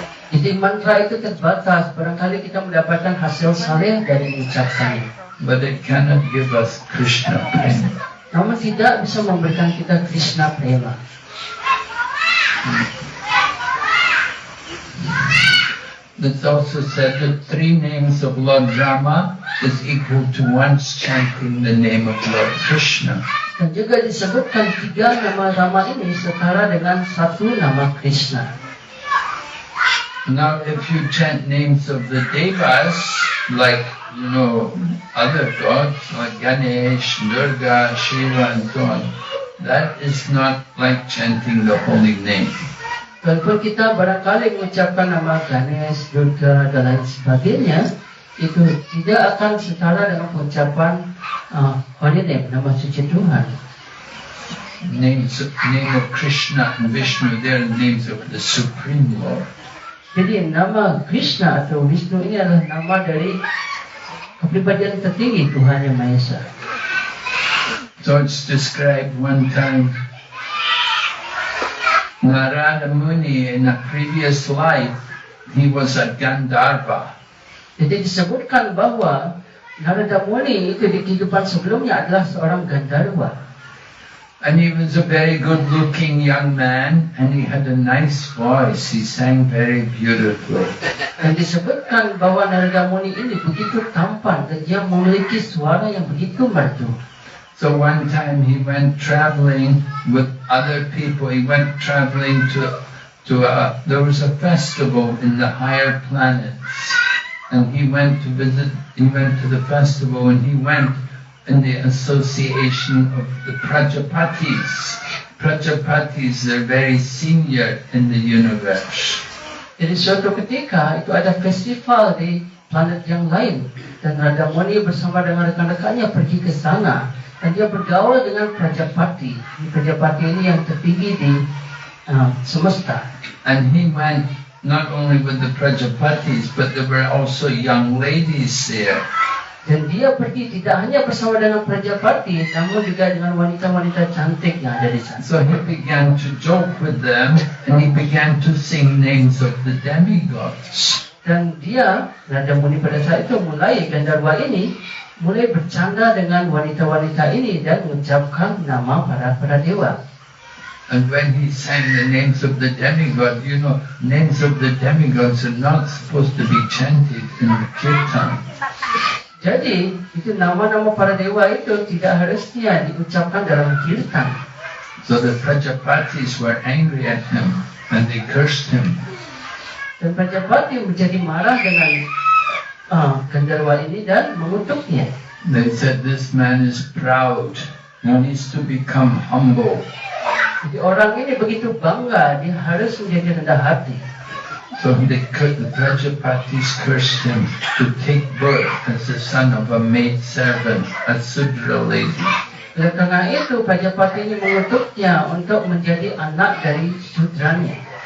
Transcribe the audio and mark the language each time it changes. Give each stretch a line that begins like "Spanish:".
Indonesian: Jadi mantra itu terbatas, barangkali kita mendapatkan hasil saleh dari mengucapkannya.
English: But it cannot give us Krishna Prema.
Indonesian: Namun tidak bisa memberikan kita Krishna Prema.
English: It's also said that 3 names of Lord Rama is equal to once chanting the name of Lord Krishna.
Indonesian: Dan juga disebutkan 3 nama Rama ini setara dengan 1 nama Krishna.
English: Now, if you chant names of the devas, like, other gods, like Ganesh, Durga, Shiva, and so on, that is not like chanting the holy name.
Indonesian: Walaupun kita barangkali mengucapkan nama Ganesh, Durga, dan lain sebagainya, itu tidak akan setara dengan pengucapan
English: holy name,
Indonesian: nama suci Tuhan.
English: Name of Krishna and Vishnu, they are names of the Supreme Lord.
Indonesian: Jadi nama Krishna atau Vishnu ini adalah nama dari kepribadian tertinggi Tuhan Yang Maha Esa.
English: So it's described one time, Narada Muni in a previous life, he was a Gandharva.
Indonesian: Jadi disebutkan bahwa Narada Muni itu di kehidupan sebelumnya adalah seorang Gandharva.
English: And he was a very good-looking young man, and he had a nice voice. He sang very beautifully.
Indonesian: Dan disebutkan bahwa Narada Muni ini begitu tampan dan dia memiliki suara yang begitu merdu.
English: So one time he went traveling with other people. He went traveling there was a festival in the higher planets, and he went to the festival, and he went in the association of the Prajapatis. Prajapatis are very senior in the universe.
Indonesian: Jadi suatu ketika itu ada festival di planet yang lain dan Narada Muni bersama dengan rekan-rekannya pergi ke sana dan dia bergaul dengan Prajapati. Prajapati ini yang tertinggi di semesta.
English: And he went not only with the Prajapatis, but there were also young ladies there.
Indonesian: Dan dia pergi tidak hanya bersama dengan Prajapati, namun juga dengan wanita-wanita cantik yang ada di sana.
English: So he began to joke with them, and he began to sing names of the demigods.
Indonesian: Dan dia, Narada Muni pada saat itu Gandharva ini mulai bercanda dengan wanita-wanita ini dan mengucapkan nama para dewa.
English: And when he sang the names of the demigods, names of the demigods are not supposed to be chanted in the kirtan.
Indonesian: Jadi, itu nama-nama para dewa itu tidak harusnya diucapkan dalam kirtan.
English: So the Prajapatis were angry at him and they cursed him.
Indonesian: Dan Prajapati menjadi marah dengan Gandharva ini dan mengutuknya.
English: They said this man is proud. He needs to become humble.
Indonesian: Jadi orang ini begitu bangga, dia harus menjadi rendah hati.
English: So the Prajapatis cursed him to take birth as the son of a maid servant, a Sudra lady.
Indonesian: Oleh karena itu, Prajapati ini mengutuknya untuk menjadi anak dari sudranya.